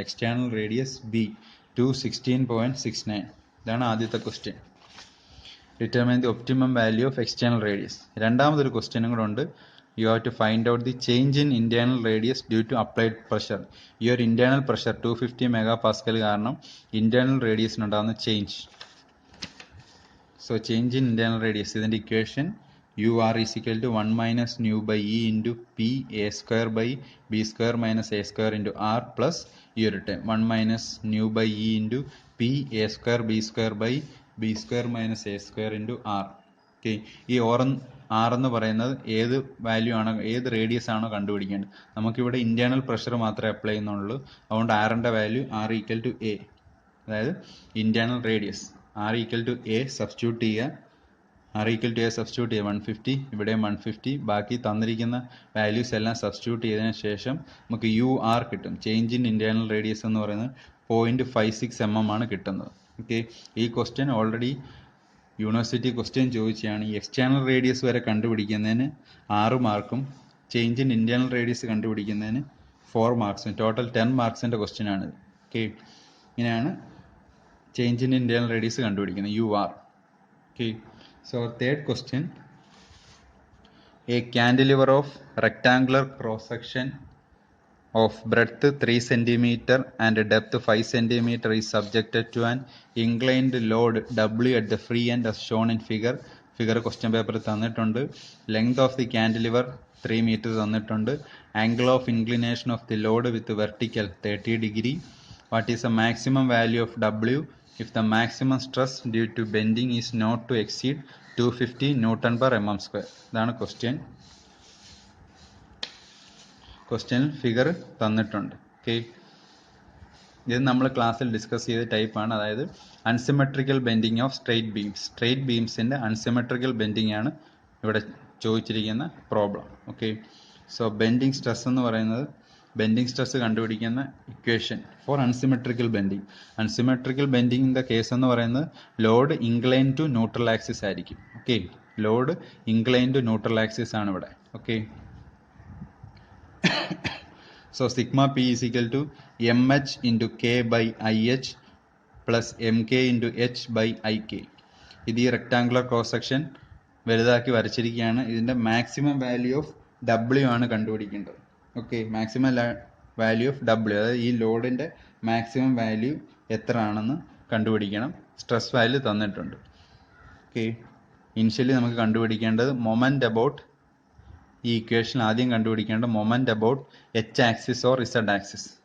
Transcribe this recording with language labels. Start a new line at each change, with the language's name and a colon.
Malayalam: External radius B 216.69. ഇതാണ് ആദ്യത്തെ question.
English: Determine the optimum value of external radius.
Malayalam: രണ്ടാമതൊരു ക്വസ്റ്റ്യനും കൂടെ ഉണ്ട്.
English: You have to find out the change in internal radius due to applied pressure.
Malayalam: ഈ ഒരു internal pressure 250 മെഗാപാസ്കൽ കാരണം internal റേഡിയസിനുണ്ടാകുന്ന change.
English: So change in internal radius ഇതിൻ്റെ equation UR is equal to 1 minus nu by E into PA² by B² - A² into R plus ഈ ഒരു time 1 minus nu by E into PA² B² by B² - A² into R. Okay. ഈ
Malayalam: R എന്ന് പറയുന്നത് ഏത് value ആണോ, ഏത് radius ആണോ കണ്ടുപിടിക്കേണ്ടത്. നമുക്കിവിടെ ഇന്റേണൽ പ്രഷർ മാത്രമേ അപ്ലൈ ചെയ്യുന്നുള്ളൂ. അതുകൊണ്ട് ആറിൻ്റെ value R equal to A, അതായത് internal radius R equal to A substitute ചെയ്യുക. R equal to A substitute ചെയ്യുക 150, ഇവിടെയും 150. ബാക്കി തന്നിരിക്കുന്ന വാല്യൂസ് എല്ലാം സബ്സ്റ്റിറ്റ്യൂട്ട് ചെയ്തതിന് ശേഷം നമുക്ക് യു ആർ കിട്ടും. ചേഞ്ച് ഇൻ ഇന്റേണൽ റേഡിയസ് എന്ന് പറയുന്നത് 0.56 mm ആണ് കിട്ടുന്നത്. ഓക്കെ, ഈ ക്വസ്റ്റ്യൻ ഓൾറെഡി യൂണിവേഴ്സിറ്റി ക്വസ്റ്റ്യൻ ചോദിച്ചാണ്. ഈ എക്സ്റ്റേണൽ റേഡിയസ് വരെ കണ്ടുപിടിക്കുന്നതിന് 6 മാർക്കും change in internal radius കണ്ടുപിടിക്കുന്നതിന് 4 മാർക്സും, total 10 മാർക്സിൻ്റെ question ആണിത്. ഓക്കെ, ഇങ്ങനെയാണ് ചേഞ്ച് ഇൻ ഇന്റേണൽ റേഡിയസ് കണ്ടുപിടിക്കുന്നത്, you are.
English: Okay, so third question, a cantilever of rectangular cross section of breadth 3 cm and depth 5 cm is subjected to an inclined load W at the free end as shown in figure. Question paper തന്നിട്ടുണ്ട്. Length of the cantilever 3 meter തന്നിട്ടുണ്ട്. Angle of inclination of the load with vertical 30 degree. What is the maximum value of W if the maximum stress due to bending is not to exceed 250 Newton per mm square?
Malayalam: ഇതാണ് question figure തന്നിട്ടുണ്ട്. Okay, ഇത് നമ്മൾ ക്ലാസ്സിൽ discuss ചെയ്ത ടൈപ്പാണ്. അതായത് unsymmetrical bending of straight beams. Straight ബീംസിൻ്റെ unsymmetrical bending ആണ് ഇവിടെ ചോദിച്ചിരിക്കുന്ന problem. Okay, so bending stress എന്ന് പറയുന്നത്, ബെൻഡിങ് സ്ട്രെസ് കണ്ടുപിടിക്കുന്ന equation for unsymmetrical bending. Unsymmetrical ബെൻഡിങ്ങിൻ്റെ case എന്ന് പറയുന്നത് load incline to neutral axis ആയിരിക്കും. Okay, load incline to neutral axis ആണ് ഇവിടെ.
English: Okay, so sigma p is equal to mh into k by ih plus mk into h by ik.
Malayalam: ഇത് ഈ rectangular cross section വലുതാക്കി വരച്ചിരിക്കുകയാണ്. ഇതിൻ്റെ maximum value of W ആണ് കണ്ടുപിടിക്കേണ്ടത്. Okay, maximum value of W, അതായത് ഈ ലോഡിൻ്റെ മാക്സിമം വാല്യൂ എത്ര ആണെന്ന് കണ്ടുപിടിക്കണം. സ്ട്രെസ് വാല്യൂ തന്നിട്ടുണ്ട്. ഓക്കെ, ഇനിഷ്യലി നമുക്ക് കണ്ടുപിടിക്കേണ്ടത് മൊമെൻ്റ് അബൌട്ട്, ഈ ഇക്വേഷൻ ആദ്യം കണ്ടുപിടിക്കേണ്ട moment about H axis or Z axis.